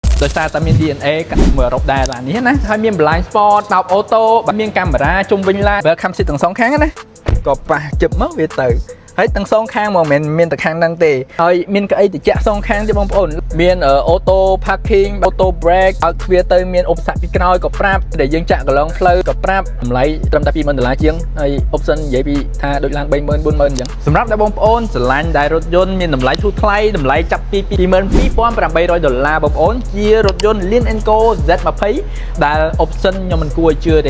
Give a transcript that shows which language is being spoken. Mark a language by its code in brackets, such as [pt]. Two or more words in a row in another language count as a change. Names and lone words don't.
[km] ដោយសារតែមាន DNA មើលរ៉ូបដែរឡាននេះណាហើយមាន [en] blind spot [km] ដោបអូតូមានកាមេរ៉ាជុំវិញឡាន [en] welcome seat [km] ទាំងសងខាងណាក៏ប៉ះជិបមកវាទៅហើយទាំងសងខាងមកមិនមានតែខាងហ្នឹងទេហើយមានកៅអីត្រជាក់សងខាងទេបងប្អូនមាន [en] auto parking auto brake [km] ឲ្យទ្វារទៅមានឧបសគ្គពីក្រោយក៏ប្រាប់ដែលយើង ចាក់កន្លងផ្លូវក៏ប្រាប់តម្លៃត្រឹមតែ$20,000ជាងហើយ option និយាយពីថាដូចឡាន30,000 40,000អញ្ចឹងសម្រាប់តែបងប្អូនស្រឡាញ់ដែលរថយន្តមានតម្លៃធូរថ្លៃតម្លៃចាប់ពី$22,800បងប្អូនជារថយន្ត Lynk & Co Z20 ដែល option ខ្ញុំមិនគួរឲ្យជឿទេ